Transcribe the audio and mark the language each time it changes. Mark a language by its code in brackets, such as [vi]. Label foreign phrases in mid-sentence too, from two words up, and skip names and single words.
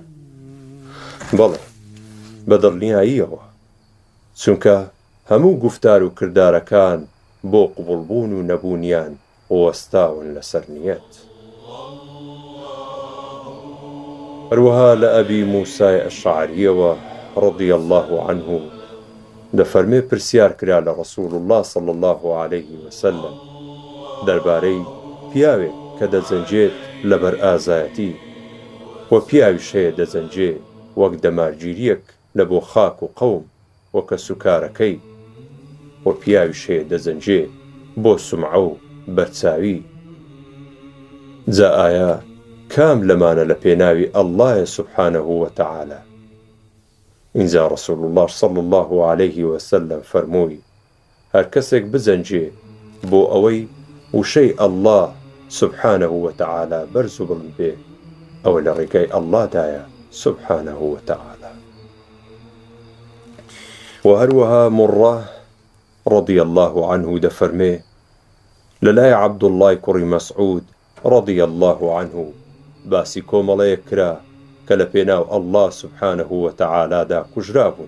[ckb] بەڵێ بەدڵنیاییەوە، چونکە هەموو گفتار و کردارەکان بۆ قبوڵبوون و نەبوونیان وەستاون لەسەر نیەت. هەروەها لە ئەبی موسای ئەشعەریەوە [ar] ڕەضی الله عنه [ckb] دەفەرمێ پرسیار کرا لە [ar] ڕەسوول الله صلی الله عليه وسلم [ckb] دەربارەی پیاوێک کە دەجەنجێت لەبەر ئازایەتی و پیاویش هەیە دەجەنجێ وەک دەمارگیریەک لە بۆ خاک و قەوم وەکە سوکارەکەی، و پیاویش هەیە دەجەنجێ بۆ سومعە و بەرچاوی. جا ئایا کام لەمانە لە پێناوی ئەڵڵایە [ar] سوبحانەه وتەعالا؟ [ckb] ئینجا [ar] ڕەسوول الله صلی الله عليه وسلم [ckb] فەرمووی: هەر کەسێک بجەنجێ بۆ ئەوەی وشەی ئەڵڵا [ar] سوبحانەه وتەعالا [ckb] بەرز و بڵند بێ، ئەوە لە ڕێگای ئەڵڵادایە [ar] سوبحانەه وتەعالا. [ckb] و هەروەها مڕە [ar] ڕەضی الله عنه [ckb] دەفەرمێ لەلای عەبدوڵڵای کوڕی مەسعود [ar] ڕەضی الله عنه [ckb] باسی کۆمەڵەیەک کرا کە لە پێناو ئەڵڵا [ar] سوبحانەه وتەعالادا [ckb] کوژرا بوون.